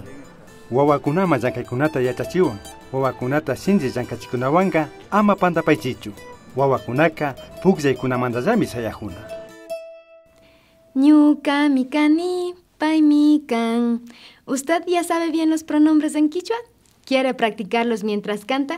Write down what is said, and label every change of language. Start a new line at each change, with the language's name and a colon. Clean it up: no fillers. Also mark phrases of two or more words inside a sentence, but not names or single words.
Quechua: Wawakunama llankaykunata yachachiwan. Wawakunata shinji llankachikunawanka ama pandapaychichu. Wawakunaka pukllaykunamantallami sayajuna. Ñuka mikani pay mikan.
Spanish: ¿Usted ya sabe bien los pronombres en quichua? ¿Quiere practicarlos mientras canta?